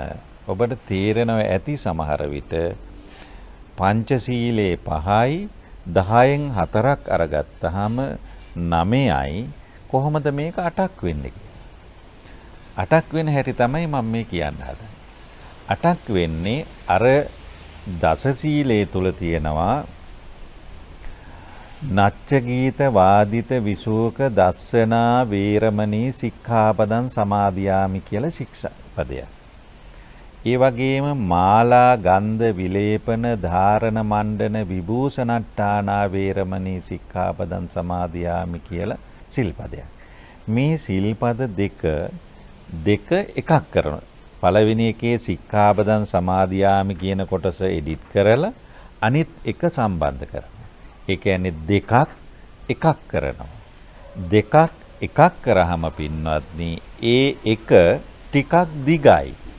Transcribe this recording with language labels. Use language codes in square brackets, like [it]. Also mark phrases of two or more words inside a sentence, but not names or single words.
[si] ඔබට තේරෙනව ඇති සමහර විට පංචශීලයේ 5යි 10න් 4ක් අරගත්තාම 9යි කොහොමද මේක 8ක් වෙන්නේ කියලා. 8ක් වෙන හැටි තමයි මම මේ කියන්න හදන්නේ. 8ක් වෙන්නේ අර දස සීලයේ තුල තියෙනවා [pi] නච්ච ගීත වාදිත විසූක දස්සනා වේරමණී සික්ඛාපදං සමාදියාමි [si] කියලා ශික්ෂාපදයක්. ඒ වගේම [pi] මාලා ගන්ධ විලේපන ධාරණ මණ්ඩන විභූෂණට්ඨානා වේරමණී සික්ඛාපදං සමාදියාමි [si] කියලා සිල්පදයක්. මේ සිල්පද දෙක එකක් කරනවා. පළවෙනි එකේ [pi] සික්ඛාපදං සමාදියාමි [si] කියන කොටස එඩිට් කරලා අනිත් එක සම්බන්ධ කරනවා. ඒ කියන්නේ දෙකක් එකක් කරනවා. දෙකක් එකක් කරාම පින්වත්නි ඒ එක ටිකක් දිගයි.